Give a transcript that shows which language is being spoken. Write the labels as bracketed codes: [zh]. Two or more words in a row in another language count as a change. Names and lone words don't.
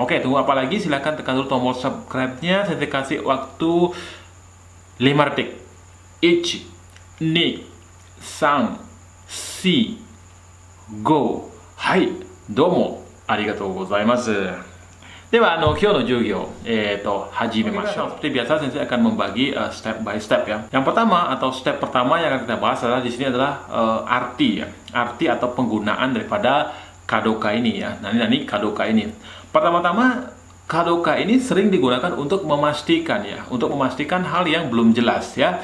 [id] Oke, tunggu apa lagi? Silahkan tekan dulu tombol subscribe-nya. Saya kasih waktu 5 detik. 1, 2, 3, 4, go. Hai, [ja] domo. ありがとうございます. では、今日の授業、始めましょう。 [id] Seperti biasa, saya akan membagi [en] step by step [id] ya. Yang pertama atau step pertama yang akan kita bahas adalah di sini adalah arti ya. Arti atau penggunaan daripada kadoka ini ya. [ja] 何かどうか [id] ini. Pertama-tama, kadoka ini sering digunakan untuk memastikan ya, untuk memastikan hal yang belum jelas ya.